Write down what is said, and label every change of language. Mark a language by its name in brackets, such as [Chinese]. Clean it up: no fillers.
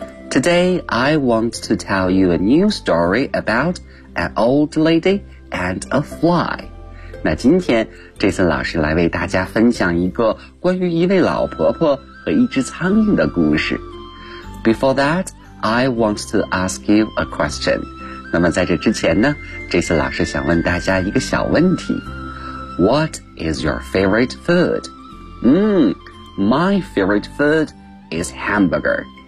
[English] Today, I want to tell you a new story about an old lady and a fly. [Chinese] 那今天 Jason 老师来为大家分享一个关于一位老婆婆和一只苍蝇的故事。 [English] Before that, I want to ask you a question. [Chinese] 那么在这之前呢， Jason 老师想问大家一个小问题。 [English] What is your favorite food? My favorite food is hamburger.